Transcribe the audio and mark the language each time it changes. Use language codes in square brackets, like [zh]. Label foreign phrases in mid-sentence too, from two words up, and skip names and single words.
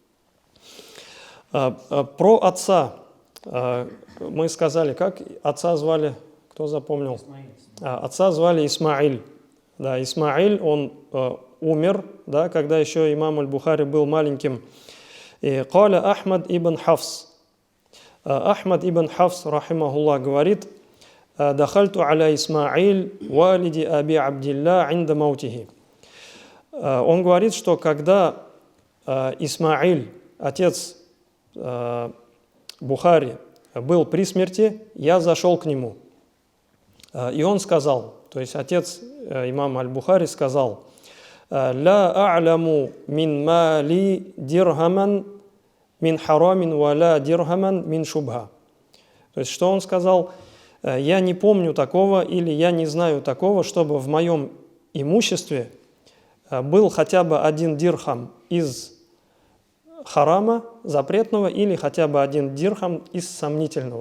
[ru] Про отца мы сказали, как отца звали, кто запомнил? Отца звали Исмаиль. Да, Исмаиль, он умер, да, когда еще имам Аль-Бухари был маленьким. И «Каля Ахмад ибн Хафс». Ахмад ибн Хафс, рахимахуллах, говорит: [ar] دخلت على إسماعيل والد أبي عبد الله عند موته. [ru] Он говорит, что когда Исмаиль, отец Бухари, был при смерти, я зашел к нему. И он сказал, то есть отец имама Аль-Бухари сказал: [ar] «لا أعلم من مالي درهما من حرام ولا درهما من شبهة». [ru] То есть что он сказал? Я не помню такого или я не знаю такого, чтобы в моем имуществе был хотя бы один дирхам из харама, запретного, или хотя бы один дирхам из сомнительного.